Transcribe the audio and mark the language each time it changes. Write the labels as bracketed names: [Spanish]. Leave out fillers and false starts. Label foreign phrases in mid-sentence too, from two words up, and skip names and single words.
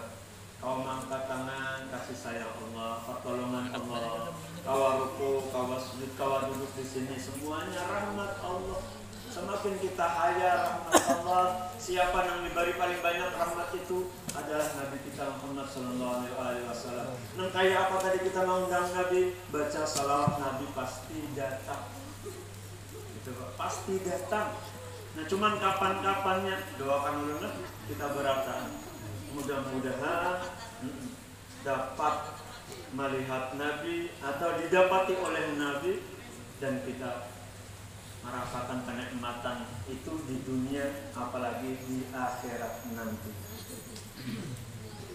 [Banjar] Kau mengangkat tangan kasih sayang Allah, pertolongan Allah. Kau ruku, kau sujud, kau duduk di sini, semuanya rahmat Allah. Semakin kita haya rahmat Allah, siapa yang diberi paling banyak rahmat itu adalah Nabi kita Muhammad [Arabic] sallallahu alaihi wasallam. [Banjar] Nang kayak apa tadi kita mengundang Nabi, baca salawat Nabi pasti datang. Itu pasti datang. Nah cuman kapan-kapannya doakan dulu kita beratan. Mudah-mudahan dapat melihat Nabi atau didapati oleh Nabi dan kita merasakan kenikmatan itu di dunia apalagi di akhirat nanti.